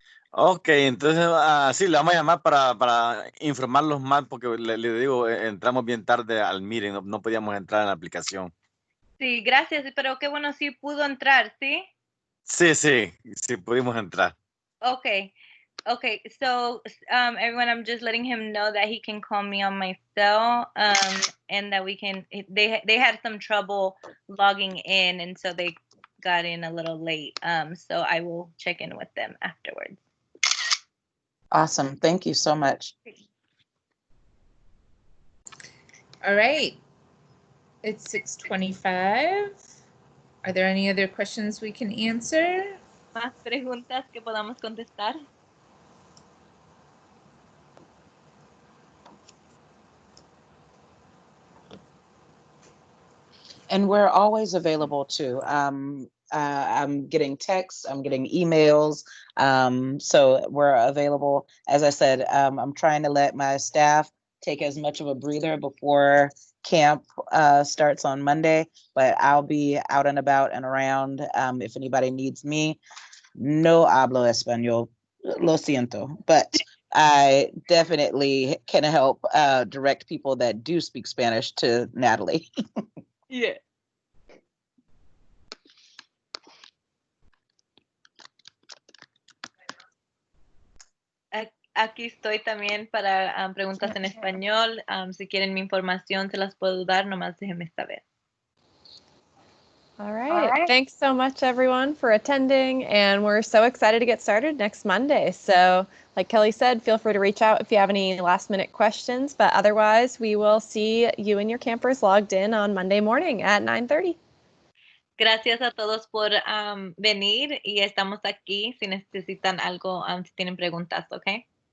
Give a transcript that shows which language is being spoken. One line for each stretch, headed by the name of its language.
Spanish: Ok, entonces sí, le vamos a llamar para informarlos más porque le digo, entramos bien tarde al meeting, no podíamos entrar en la aplicación. Sí, gracias, pero qué bueno, sí pudo entrar, ¿sí? Sí, pudimos entrar.
English: Okay. So, everyone, I'm just letting him know that he can call me on my cell, and that we can. They had some trouble logging in, and so they got in a little late. So I will check in with them afterwards. Awesome. Thank you so much. All right. It's 6:25. Are there any other questions we can answer?
Spanish: ¿Más preguntas que podamos contestar?
English: And we're always available too. I'm getting texts, I'm getting emails. So we're available. As I said, I'm trying to let my staff take as much of a breather before camp starts on Monday, but I'll be out and about and around. If anybody needs me,
Spanish: no hablo español, lo siento,
English: but I definitely can help direct people that do speak Spanish to Natalie. Yeah.
Spanish: Aquí estoy también para preguntas en español. Si quieren mi información, se las puedo dar, nomás déjenme saber.
English: All right. Thanks so much, everyone, for attending. And we're so excited to get started next Monday. So, like Kelly said, feel free to reach out if you have any last minute questions. But otherwise, we will see you and your campers logged in on Monday morning at 9:30.
Spanish: Gracias a todos por venir y estamos aquí si necesitan algo, si tienen preguntas, ¿ok?